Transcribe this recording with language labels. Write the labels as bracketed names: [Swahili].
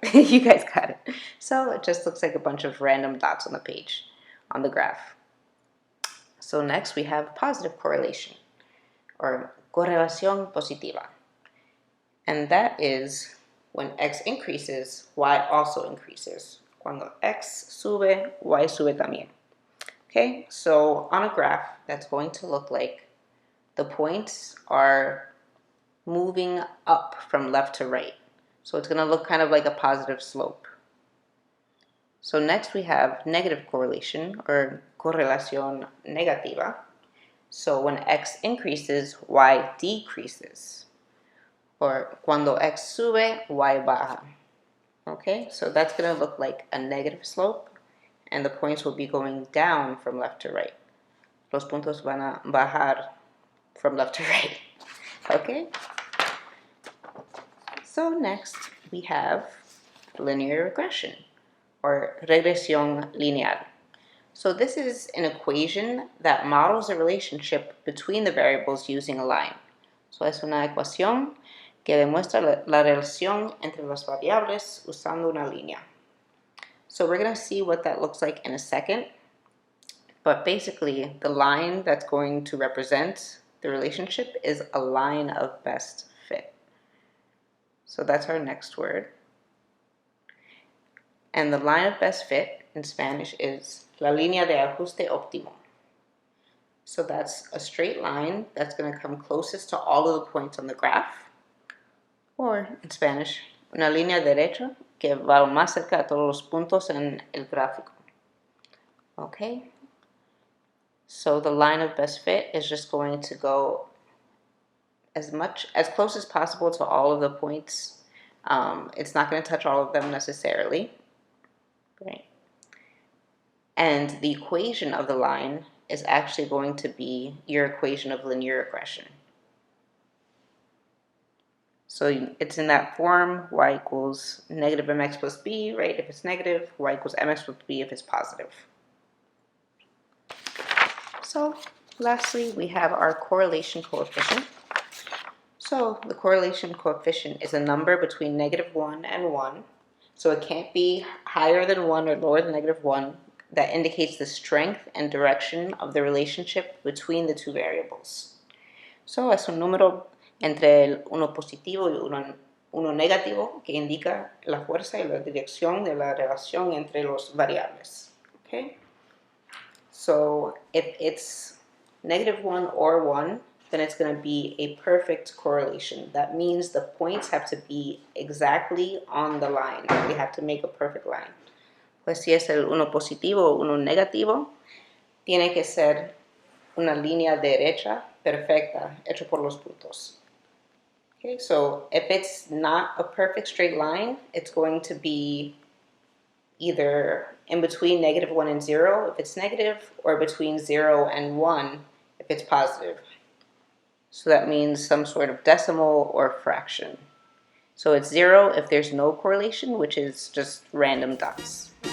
[English] You guys got it. So it just looks like a bunch of random dots on the page, on the graph. So next we have positive correlation, or [Spanish] correlación positiva. [English] And that is when X increases, Y also increases. [Spanish] Cuando X sube, Y sube también. [English] Okay, so on a graph, that's going to look like the points are moving up from left to right. So it's going to look kind of like a positive slope. So next we have negative correlation, or [Spanish] correlación negativa. [English] So when X increases, Y decreases. [Spanish] Or cuando X sube, Y baja. [English] Okay, so that's going to look like a negative slope, and the points will be going down from left to right. [Spanish] Los puntos van a bajar [English] from left to right. Okay? So next we have linear regression, or [Spanish] regresión lineal. [English] So this is an equation that models a relationship between the variables using a line. [Spanish] So es una ecuación que demuestra la relación entre las variables usando una línea. [English] So we're going to see what that looks like in a second. But basically, the line that's going to represent the relationship is a line of best fit. So that's our next word. And the line of best fit in Spanish is [Spanish] la línea de ajuste óptimo. [English] So that's a straight line that's going to come closest to all of the points on the graph. Or in Spanish, [Spanish] una línea derecha que va más cerca de todos los puntos en el gráfico. [English] Okay? So the line of best fit is just going to go as close as possible to all of the points. It's not going to touch all of them necessarily. Right? And the equation of the line is actually going to be your equation of linear regression. So it's in that form, y equals negative mx plus b, right? If it's negative, y equals mx plus b if it's positive. So lastly, we have our correlation coefficient. So the correlation coefficient is a number between -1 and 1. So it can't be higher than 1 or lower than -1. That indicates the strength and direction of the relationship between the two variables. [Spanish] So es un número entre el uno positivo y uno negativo que indica la fuerza y la dirección de la relación entre los variables. [English] Okay? So if it's -1 or 1, then it's going to be a perfect correlation. That means the points have to be exactly on the line. We have to make a perfect line. [Spanish] Pues si es el uno positivo o uno negativo, tiene que ser una línea derecha perfecta hecha por los puntos. [English] Okay, so if it's not a perfect straight line, it's going to be either in between -1 and 0 if it's negative, or between 0 and 1 if it's positive. So that means some sort of decimal or fraction. So it's 0 if there's no correlation, which is just random dots.